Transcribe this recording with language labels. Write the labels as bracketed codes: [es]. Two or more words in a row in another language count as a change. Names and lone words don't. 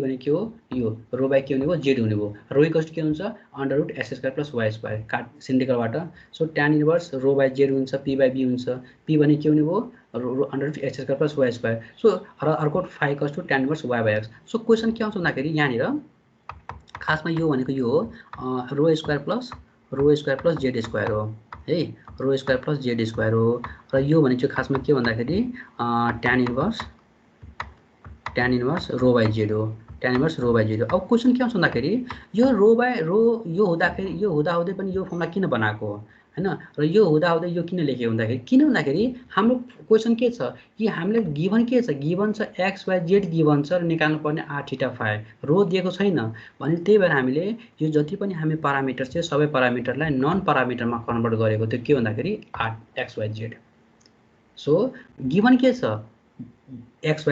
[ne] भने के हो यो [en] rho by [ne] के हुने भयो जेड हुने भयो [en] rho equals [ne] के हुन्छ [en] under root x square plus y square [ne] काट सिलिन्ड्रिकलबाट [en] so tan inverse rho by z [ne] हुन्छ [en] p by b [ne] हुन्छ पी भने के हुने भयो [en] under root x square plus y square so [ne] र अर्को [en] phi equals to tan inverse y by x so question [ne] के आउँछ भन्दाखेरि यहाँनिर खासमा यो भनेको यो हो [en] rho square plus z square [ne] हो है [en] rho square plus z square [ne] हो र यो भनेको खासमा के भन्दाखेरि [en] tan inverse rho by z [ne] हो [en] tan inverse rho by z [ne] हो अब क्वेसन के आउँछ भन्दाखेरि यो रो [en] by rho [ne] यो हुँदाखेरि यो हुँदाहुँदै पनि यो फर्मुला किन बनाएको हो हैन र यो हुँदाहुँदै यो किन लेखेको भन्दाखेरि हाम्रो क्वेसन के छ कि हामीले गिभन के छ गिभन छ [en] x y z [ne] गिभन छ र निकाल्नु पर्ने [en] r theta phi rho [ne] दिएको छैन भने त्यही भएर हामीले यो जति पनि हामी प्यारामिटर छ सबै प्यारामिटरलाई नन प्यारामिटरमा कन्भर्ट गरेको त्यो के भन्दाखेरि [en] r x y z so [ne] गिभन के छ एक्स